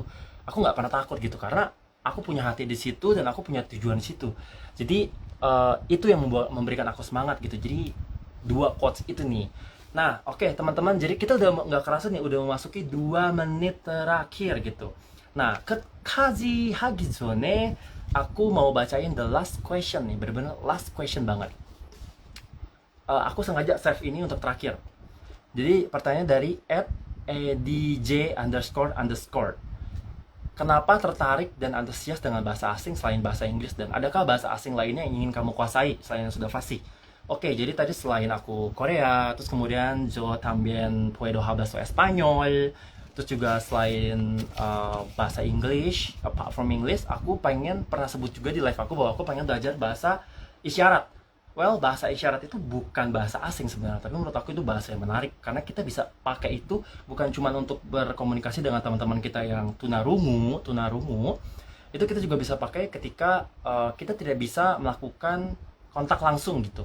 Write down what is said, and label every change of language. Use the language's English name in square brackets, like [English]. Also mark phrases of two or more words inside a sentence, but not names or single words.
[Indonesian] Aku nggak pernah takut gitu, karena aku punya hati di situ dan aku punya tujuan di situ. Jadi itu yang memberikan aku semangat gitu. Jadi dua quotes itu nih. Nah, oke teman-teman, jadi kita udah nggak kerasa nih, udah memasuki 2 menit terakhir gitu. Nah, ke Kaji Hagizone, aku mau bacain [English] the last question [Indonesian] nih, bener-bener [English] last question [Indonesian] banget. Aku sengaja save ini untuk terakhir. Jadi pertanyaan dari @edj__. Kenapa tertarik dan antusias dengan bahasa asing selain bahasa Inggris, dan adakah bahasa asing lainnya yang ingin kamu kuasai selain yang sudah fasih? Oke, jadi tadi selain aku Korea, terus kemudian [Spanish] yo también puedo hablar español, [Indonesian] terus juga selain bahasa English, [English] apart from English, [Indonesian] aku pengen pernah sebut juga di live aku bahwa aku pengen belajar bahasa isyarat. Well, bahasa isyarat itu bukan bahasa asing sebenarnya, tapi menurut aku itu bahasa yang menarik karena kita bisa pakai itu bukan cuma untuk berkomunikasi dengan teman-teman kita yang tunarungu, itu kita juga bisa pakai ketika kita tidak bisa melakukan kontak langsung gitu.